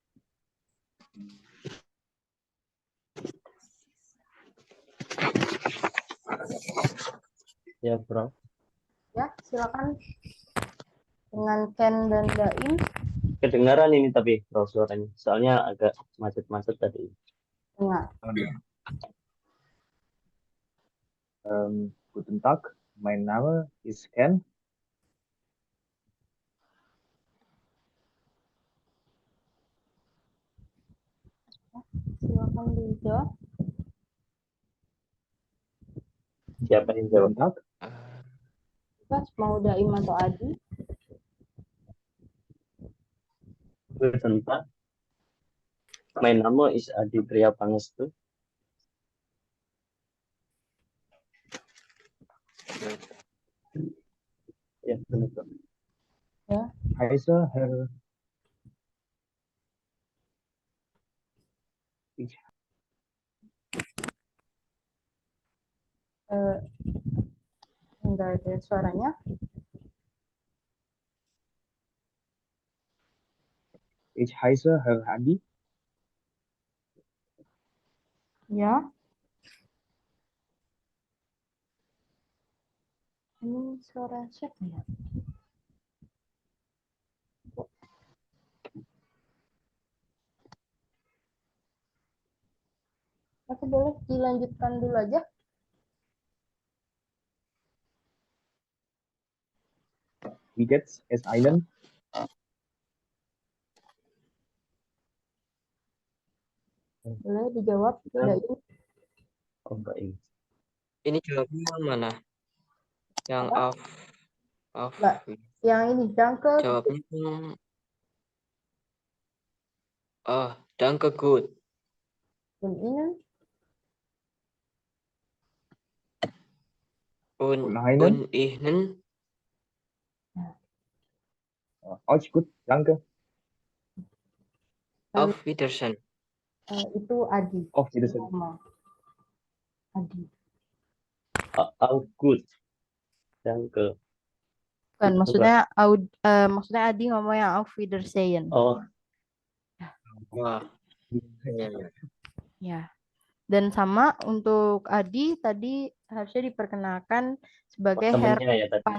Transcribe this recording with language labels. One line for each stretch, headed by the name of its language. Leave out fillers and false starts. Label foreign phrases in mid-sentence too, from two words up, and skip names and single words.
Indonesian: Ya, Bro. Ya, silakan. Dengan Ken dan Daim. Kedengaran ini tapi Bro suaranya. Soalnya agak macet-macet tadi. Enggak.
German: Guten Tag, mein Name ist Ken.
Indonesian: Silakan dijawab. Siapa yang jawab? Bebas, mau Daim atau Adi?
German: Guten Tag. Mein Name ist Adi Priya Pangestu.
Indonesian: Ya, benar. Ya.
German: heiße Herr. Ich,
Indonesian: Enggak ada suaranya.
German: ich heiße Herr Adi.
Indonesian: Ya. Ini suara siapa ya? Aku boleh dilanjutkan dulu aja?
German: Wie geht's es Ihnen?
Indonesian: Boleh dijawab? Enggak ini. Oh, enggak ini. Ini jawabnya yang mana? Yang Apa?
German: auf.
Indonesian: Enggak. Yang ini,
German: danke.
Indonesian: Jawabnya oh,
German: danke gut. Und Ihnen? Und Ihnen? Ihnen? Euch gut, danke. Auf Wiedersehen.
Indonesian: Itu Adi.
German: Auf Wiedersehen.
Indonesian: Nama. Adi.
German: Auch gut. Danke.
Indonesian: Bukan, maksudnya Adi ngomong yang
German: auf Wiedersehen. Oh, Wah.
Indonesian: Ya. Dan sama untuk Adi tadi harusnya diperkenalkan sebagai Herr temennya ya tadi.